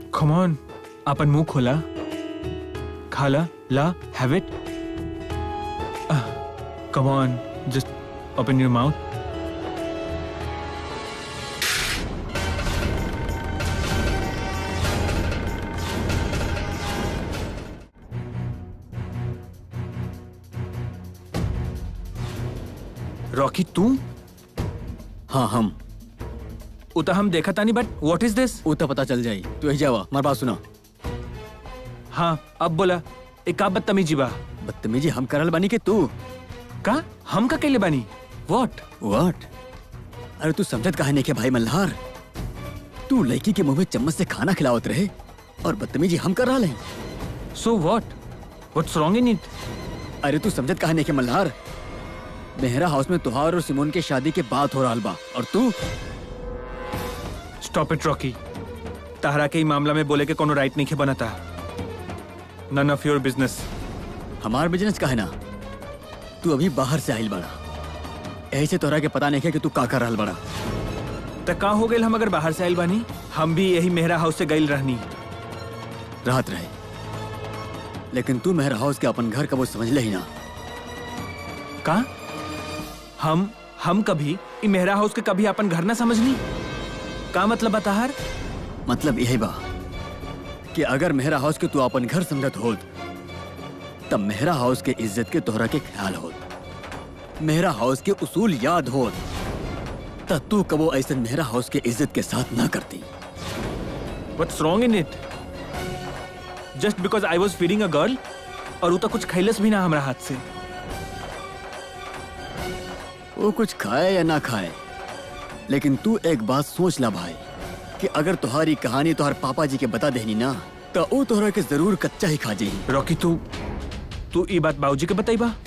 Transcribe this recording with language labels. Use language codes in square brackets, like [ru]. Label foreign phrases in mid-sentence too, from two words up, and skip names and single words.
[en] Come on, [bho] अपन मुंह खोला, खाला, ला, [en] Have it. Come on, just open your mouth. [bho] रॉकी तू? हाँ हम उता हम देखा तानी, [en] But what is this? [bho] उतना पता चल जाई। तू यही जावा, हमारी बात सुना। हाँ अब बोला, एक का बदतमीजी बा। बदतमीजी हम करल बानी के तू? का हम का कैले बानी? व्हाट? व्हाट? अरे तू समझत काहे नहीं के भाई मल्हार? तू लड़की के मुंह में चम्मच से खाना खिलावत रहे और बदतमीजी हम कर रहा है। [en] So what's wrong in it? [bho] अरे तू समझत काहे नहीं के मल्हार? मेहरा हाउस में तुहार और सिमोन के शादी के बात हो रहा बा और तू? [en] Stop it [bho] रॉकी, ताहरा के ही मामला में बोले के कोनो राइट नहीं के बनता। [en] None of your business. [bho] हमार बिजनेस का है ना? तू अभी बाहर से आइल बड़ा, ऐसे तोरा के पता नहीं है कि तू का कर रहल बड़ा। त का हो गइल हम अगर बाहर से आइल बानी? हम भी यही मेहरा हाउस से गइल रहनी। राहत रहे, लेकिन तू मेहरा हाउस के अपन घर का वो समझ ले ही ना। का हम कभी इ मेहरा हाउस के कभी अपन घर ना समझनी? का मतलब बताहर? मतलब यही बा कि अगर मेहरा हाउस के तू अपन घर समझत होत तब मेहरा हाउस के इज्जत के तोहरा के ख्याल होत, मेहरा हाउस के उसूल याद होत, तब तू कबो ऐसे मेहरा हाउस के इज्जत के साथ ना करती। [en] What's wrong in it? Just because I was feeding a girl [bho] और उता कुछ खैलस भी ना हमरा हाथ से। वो कुछ खाए या ना खाए, लेकिन तू एक बात सोच ला भाई कि अगर तुम्हारी कहानी तुहार पापा जी के बता देनी ना तो वो तोहरा के जरूर कच्चा ही खा जाई। रॉकी तू ई बात बाबूजी के बताई बा?